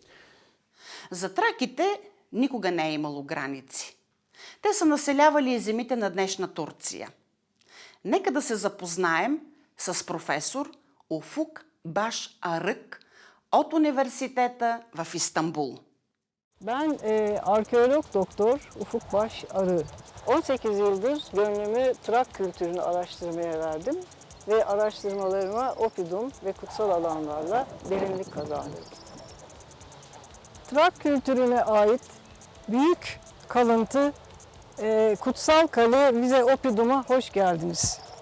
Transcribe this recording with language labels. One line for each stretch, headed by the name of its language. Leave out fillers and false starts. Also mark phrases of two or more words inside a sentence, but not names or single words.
Bulgarian: За траките никога не е имало граници. Те са населявали земите на днешна Турция. Нека да се запознаем с професор Уфук Баш Арık от университета в Истанбул.
Turkish: Ben arkeolog doktor Ufuk Baş Arı. 18 yıldır gönlümü Trak kültürünü araştırmaya verdim ve araştırmalarıma Oppidum ve kutsal alanlarla derinlik kazandırdım. Trak kültürüne ait büyük kalıntı Kutsal Kale Vize Oppidum'a hoş geldiniz.